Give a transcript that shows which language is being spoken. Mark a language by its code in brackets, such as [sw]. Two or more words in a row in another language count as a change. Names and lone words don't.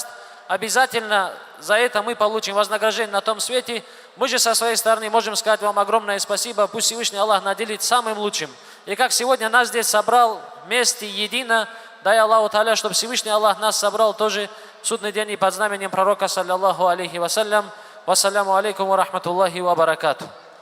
[ru] Обязательно за это мы получим вознаграждение на том свете. Мы же со своей стороны можем сказать вам огромное спасибо. Пусть Всевышний Аллах наделит самым лучшим. И как сегодня нас здесь собрал вместе, едино, дай [ar] الله تعالى, [ru] чтобы Всевышний Аллах нас собрал тоже в судный день и под знаменем пророка, [ar] صلى الله عليه وسلم. والسلام عليكم ورحمة الله وبركاته.